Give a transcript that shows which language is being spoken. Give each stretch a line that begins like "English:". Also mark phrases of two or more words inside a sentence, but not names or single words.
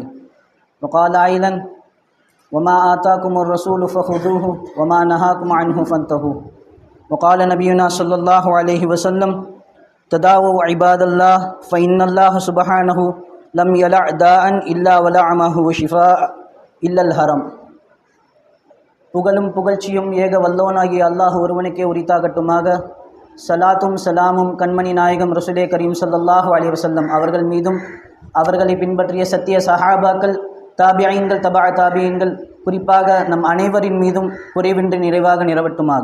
Arabic: وقال أيضا: وما آتاكم الرسول فخذوه وما نهاكم عنه فانتهوا. وقال نبينا صلى الله عليه وسلم: تداووا عباد الله فإن الله سبحانه لم يلع داء إلا ولعمه وشفاء إلا الهرم.
Tamil: புகழும் புகழ்ச்சியும் ஏக வல்லோனாகிய அல்லாஹ் ஒருவனுக்கே உரித்தாகட்டுமாக. சலாத்தும் சலாமும் கண்மணி நாயகம் ரசூலே கரீம்
Arabic: صلى الله عليه وسلم
Tamil: அவர்கள் மீதும், அவர்களை பின்பற்றிய சத்திய சஹாபாக்கள், தாபியீன்கள், தபா தாபியீன்கள், குறிப்பாக நம் அனைவரின் மீதும் குறைவின்றி நிறைவாக நிறவட்டுமாக.